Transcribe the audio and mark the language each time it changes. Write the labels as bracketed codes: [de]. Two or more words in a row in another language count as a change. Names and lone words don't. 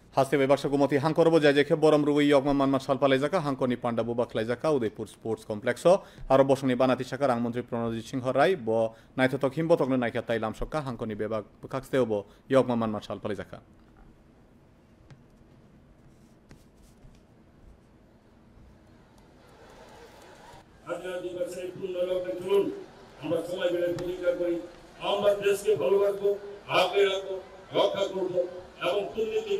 [trp] हास्ते बेबाक्सा गुमती हांकर बो जायजेखे बरम रुई यगमा मानमा सालपालाइजाका हांकरनि पांडा बुबा खलाइजाका उदयपुर स्पोर्ट्स कमप्लेक्स आरो बसंनि बानाति साका रांमंत्री प्रणजित सिंह राय ब नायथतक हिमबतकनो नायखा ताइलाम सकका हांकरनि बेबाक बखाक्सतेव बो यगमा मानमा सालपालाइजाका [bn] আমরা সময় বেড়ে প্রতিজ্ঞা করি আমরা দেশকে ভালোবাসবো আগলে রাখবো রক্ষা করবো এবং দুর্নীতির